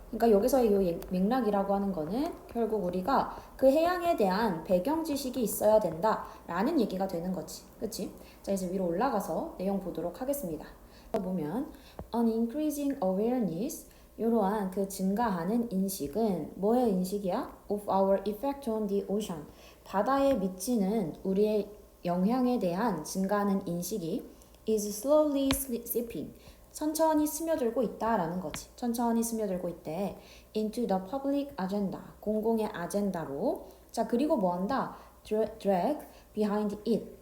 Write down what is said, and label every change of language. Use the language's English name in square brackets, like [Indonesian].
[Korean] 그러니까 여기서 이 맥락이라고 하는 거는 결국 우리가 그 해양에 대한 배경 지식이 있어야 된다라는 얘기가 되는 거지. 그치? 자, 이제 위로 올라가서 내용 보도록 하겠습니다. 보면 [English] an increasing awareness [Korean] 이러한 그 증가하는 인식은 뭐의 인식이야? [English] of our effect on the ocean. [Korean] 바다에 미치는 우리의 영향에 대한 증가하는 인식이 [English] is slowly seeping. [Korean] 천천히 스며들고 있다라는 거지. 천천히 스며들고 있대. [English] into the public agenda. [Korean] 공공의 아젠다로. 자, 그리고 뭐 한다? [English] drag behind it.